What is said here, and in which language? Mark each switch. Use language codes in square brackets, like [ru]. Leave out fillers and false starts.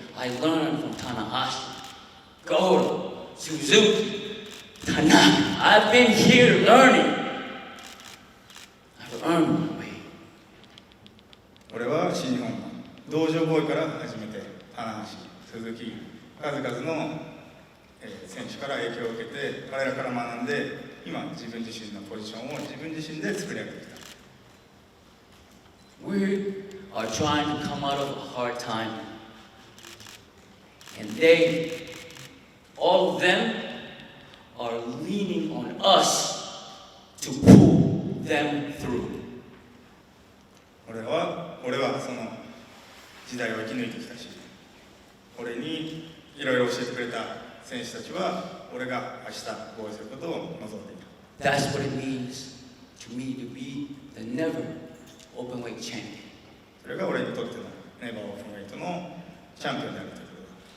[en] I learned from Tanahashi, Goto, Suzuki, Tanaka. I've been here learning. to earn my way. [ja] 俺は新日本道場ボーイから始めて棚橋、鈴木、数々の、選手から影響を受けて彼らから学んで今自分自身のポジションを自分自身で作り上げてきた。 [en] We are trying to come out of a hard time, and they, all of them, are leaning on us to pull them through. [ja] 俺はその時代を生き抜いてきたし、俺にいろいろ教えてくれた選手たちは俺が明日防衛することを望んでいた。 [en] That's what it means to me to be the never open weight champion. [ja] それが俺にとってのネバーオープンウェイトのチャンピオンであるということだ。